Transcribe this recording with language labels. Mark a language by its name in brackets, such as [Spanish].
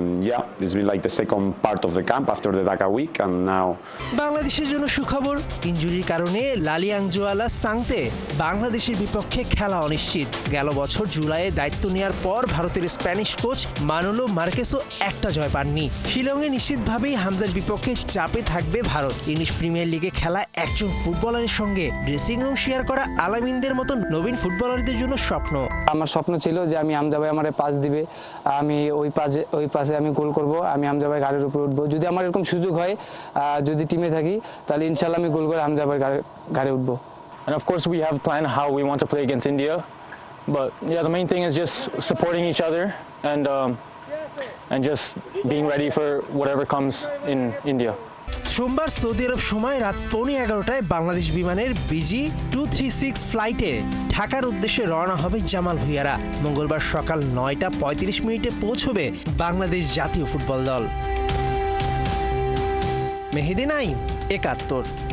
[English] Yeah, it's been like the second part of the camp after the Dhaka week, and now. [Bangla] বাংলাদেশের জন্য সুখবর, ইনজুরির কারণে লালিয়াংজুয়ালা সাংতে বাংলাদেশের বিপক্ষে খেলা অনিশ্চিত। গেল বছর জুলাইয়ে দায়িত্ব নেওয়ার পর ভারতের স্প্যানিশ কোচ মানোলো মার্কেসও একটা জয় পাননি। শিলংয়ে নিশ্চিতভাবেই হামজার বিপক্ষে চাপে থাকবে ভারত। ইংলিশ প্রিমিয়ার লিগে খেলা খেলা একজন ফুটবলারের সঙ্গে ড্রেসিং রুম শেয়ার করা আলামিনদের মতো নবীন ফুটবলারদের জন্য স্বপ্ন। আমার স্বপ্ন ছিল যে আমি হামজা ভাই আমার পাস দিবে, আমি ওই পাসে আমি গোল করব, আমি হামজা ভাই গাড়ির উপর উঠবো। যদি আমার এরকম সুযোগ হয়, যদি টিমে থাকি, তাহলে ইনশাল্লাহ আমি গোল করে হামজা ভাই গাড়ি উঠবো। [English] And of course we have planned how we want to play against India, but yeah, the main thing is just supporting each other and just being ready for whatever comes in India. [Bangla] সোমবার Saudi আরব সময় রাত 11:15টায় বাংলাদেশ বিমানের BG 236 ফ্লাইটে ঢাকার উদ্দেশ্যে রওনা হবে জামাল ভুঁইয়ারা। মঙ্গলবার সকাল 9:35 পৌঁছবে বাংলাদেশ জাতীয় ফুটবল দল। মেহেদি নাইম, 71।